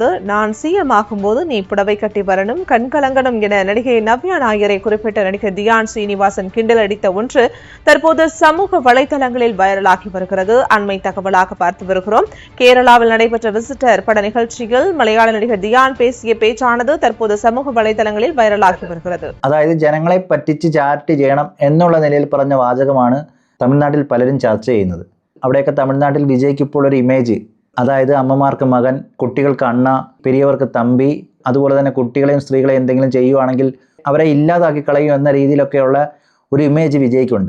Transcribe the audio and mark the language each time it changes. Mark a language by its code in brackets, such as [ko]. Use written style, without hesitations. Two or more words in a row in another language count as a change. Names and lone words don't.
[ta] நான் CM ஆகும்போது நீ புடவை கட்டி வரணும், கண்கலங்கணும் என நடிகை நவ்யா நாயரை குறிப்பிட்ட நடிகர் தியான் ஸ்ரீனிவாசன் கிண்டல் அடித்த ஒன்று தற்போது சமூக வலைதளங்களில் வைரலாகி வருகிறது. அண்மை தகவலாக பார்த்து வருகிறோம். கேரளாவில் நடைபெற்ற விசிட்டர் பட நிகழ்ச்சியில் மலையாள நடிகர் தியான் பேசிய பேச்சானது தற்போது சமூக வலைதளங்களில் வைரலாகி வருகிறது. [ml] അതായത് ജനങ്ങളെ പറ്റിച്ച് ചാരിറ്റി ചെയ്യണം എന്നുള്ള നിലയിൽ പറഞ്ഞ വാചകമാണ് തമിഴ്നാട്ടിൽ പലരും ചർച്ച ചെയ്യുന്നത്. അവിടെയൊക്കെ തമിഴ്നാട്ടിൽ വിജയ്ക്ക് ഇപ്പോൾ ഒരു ഇമേജ്, അതായത് അമ്മമാർക്ക് മകൻ, കുട്ടികൾക്ക് അണ്ണ, പെരിയവർക്ക് തമ്പി, അതുപോലെ തന്നെ കുട്ടികളെയും സ്ത്രീകളെയും എന്തെങ്കിലും ചെയ്യുവാണെങ്കിൽ അവരെ ഇല്ലാതാക്കി കളയും എന്ന രീതിയിലൊക്കെയുള്ള ഒരു ഇമേജ് വിജയ്ക്കുണ്ട്.